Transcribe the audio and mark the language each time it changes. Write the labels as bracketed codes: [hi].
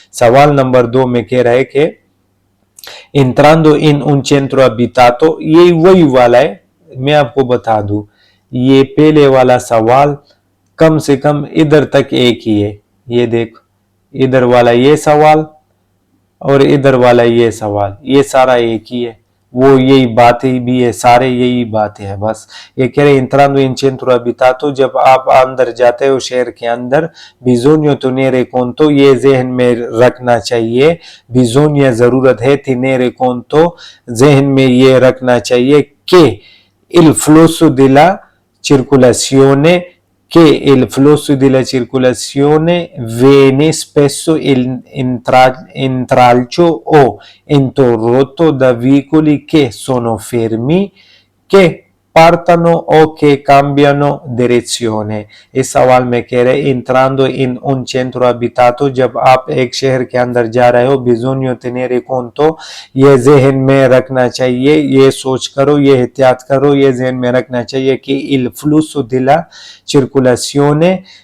[hi] सवाल नंबर 2 में कह रहा है कि [it] entrando in un centro abitato, [hi] ये वही वाला है, मैं आपको बता दूं, ये पहले वाला सवाल कम से कम इधर तक एक ही है। ये देख, इधर वाला ये सवाल और इधर वाला ये सवाल, ये सारा एक ही है, वो यही बातें भी है, सारे यही बातें हैं। बस ये कह रहे [it] entrando in centro abitato, [hi] जब आप अंदर जाते हो शहर के अंदर, [it] bisogna tenere conto [hi] ये जहन में रखना चाहिए, bisogna जरूरत है, [it] tenere conto [hi] जहन में ये रखना चाहिए कि [it] il flusso della circolazione, che il flusso della circolazione viene spesso intralcio o interrotto da veicoli che sono fermi, che partono o che cambiano direzione। [hi] इस सवाल में कह रहे [it] entrando in un centro abitato, [hi] जब आप एक शहर के अंदर जा रहे हो, [it] bisogna tenere conto [hi] ये जहन में रखना चाहिए, ये सोच करो, ये एहतियात करो, ये जहन में रखना चाहिए कि [it] il flusso della circolazione